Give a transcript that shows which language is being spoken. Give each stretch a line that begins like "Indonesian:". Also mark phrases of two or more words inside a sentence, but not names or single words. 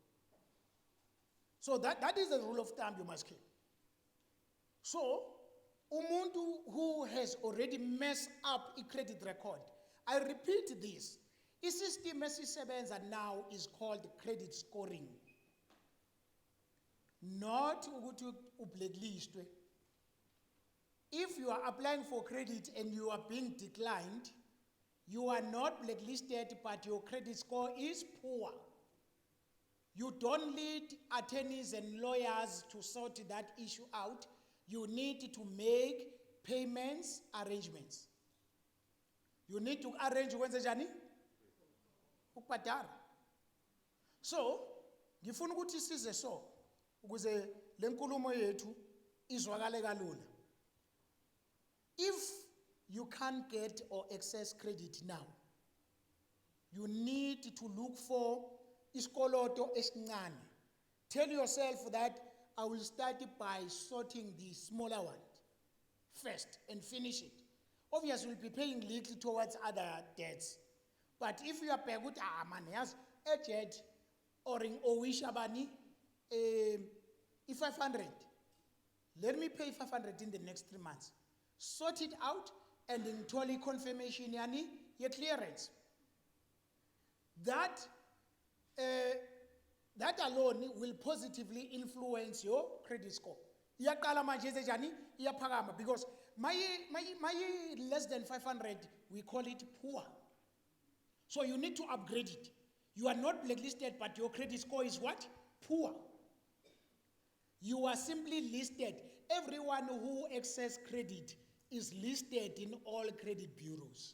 English: So that is the rule of thumb you must keep. So, umuntu who has already messed up a credit record, I repeat this,
North Ndebele: i-system esisebenza
English: now is called credit scoring.
North Ndebele: Not ukuthi ublacklistwe.
English: If you are applying for credit and you are being declined, you are not blacklisted, but your credit score is poor. You don't need attorneys and lawyers to sort that issue out. You need to make payments arrangements. You need to arrange when njani?
North Ndebele: Ukubhadala. So, ngifuna ukuthi size so ukuze lenkulumo yethu izwakale kalula.
English: If you can't get or access credit now, you need to look for
North Ndebele: iskoloto esincane.
English: Tell yourself that I will start by sorting the smaller one first and finish it. Obviously, you'll be paying little towards other debts. But if you are paying good, man, yes, a jet or in Owishabani, 500. Let me pay 500 in the next 3 months. Sort it out and in totally confirmation, yani, your clearance. That alone will positively influence your credit score.
North Ndebele: Iyaqala manje njani iyaphakama
English: because my less than 500 we call it poor. So you need to upgrade it. You are not blacklisted, but your credit score is what? Poor. You are simply listed. Everyone who access credit is listed in all credit bureaus.